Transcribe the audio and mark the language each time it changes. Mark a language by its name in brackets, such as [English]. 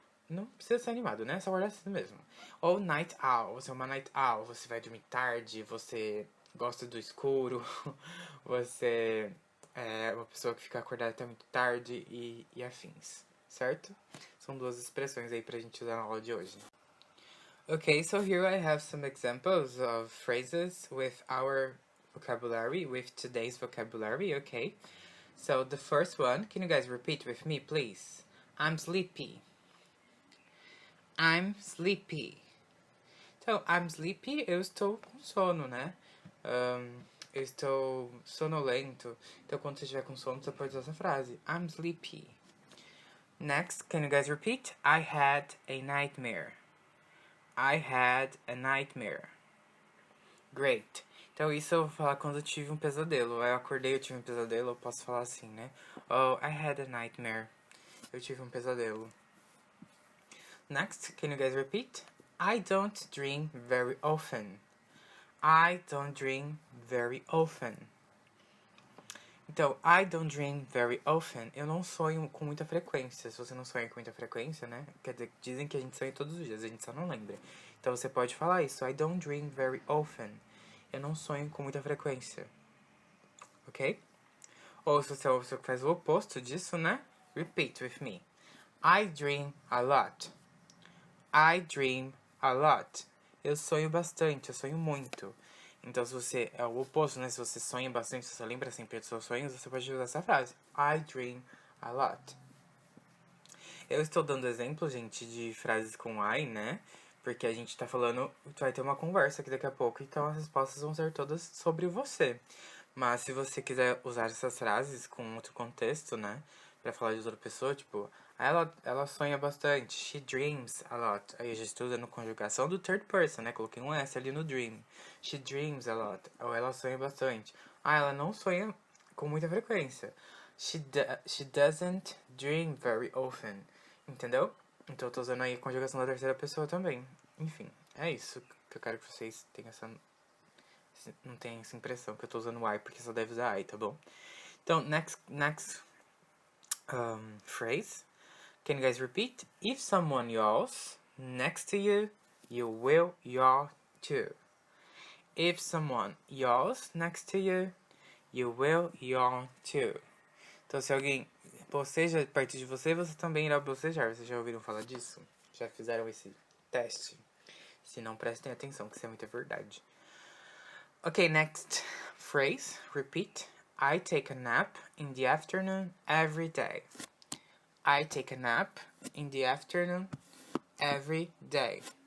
[Portuguese] Não precisa ser animado, né? Só acordar cedo mesmo. Ou night owl, você é uma night owl, você vai dormir tarde, você gosta do escuro, você é uma pessoa que fica acordada até muito tarde e afins, certo? São duas expressões aí pra gente usar na aula de hoje. [English] Okay, so here I have some examples of phrases with our vocabulary, with today's vocabulary, okay? So the first one, can you guys repeat with me, please? I'm sleepy. I'm sleepy. [Portuguese] Então, [English] I'm sleepy, [Portuguese] eu estou com sono, né? Eu estou sonolento. Então, quando você estiver com sono, você pode usar essa frase. [English] I'm sleepy. Next, can you guys repeat? I had a nightmare. I had a nightmare. Great. [Portuguese] Então, isso eu vou falar quando eu tive um pesadelo. Eu acordei, eu tive um pesadelo, eu posso falar assim, né? [English] Oh, I had a nightmare. [Portuguese] Eu tive um pesadelo. [English] Next, can you guys repeat? I don't dream very often. I don't dream very often. Então, I don't dream very often. [Portuguese] Eu não sonho com muita frequência. Se você não sonha com muita frequência, né? Quer dizer, dizem que a gente sonha todos os dias, a gente só não lembra. Então você pode falar isso. [English] I don't dream very often. [Portuguese] Eu não sonho com muita frequência. Ok? Ou se você faz o oposto disso, né? [English] Repeat with me. I dream a lot. I dream a lot. [Portuguese] Eu sonho bastante, eu sonho muito. Então, se você é o oposto, né? Se você sonha bastante, se você lembra sempre dos seus sonhos, você pode usar essa frase. [English] I dream a lot. [Portuguese] Eu estou dando exemplos, gente, de frases com I, né? Porque a gente tá falando, vai ter uma conversa aqui daqui a pouco, então as respostas vão ser todas sobre você. Mas se você quiser usar essas frases com outro contexto, né? Pra falar de outra pessoa, tipo, ela sonha bastante. [English] She dreams a lot. [Portuguese] Aí a gente está usando conjugação do [English] third person, [Portuguese] né? Coloquei um S ali no dream. [English] She dreams a lot. [Portuguese] Ou ela sonha bastante. Ah, ela não sonha com muita frequência. [English] She doesn't dream very often. [Portuguese] Entendeu? Então eu tô usando aí a conjugação da terceira pessoa também. Enfim, é isso que eu quero que vocês tenham essa... Não tenham essa impressão que eu tô usando I, porque só deve usar I, tá bom? [English] Então, next phrase. Can you guys repeat? If someone yawns next to you, you will yaw too. If someone yawns next to you, you will yawn too. [Portuguese] Então, se alguém boceja perto de você, você também irá bocejar. Vocês já ouviram falar disso? Já fizeram esse teste? Se não, prestem atenção, que isso é muita verdade. [English] Okay, next phrase. Repeat. I take a nap in the afternoon every day. I take a nap in the afternoon every day.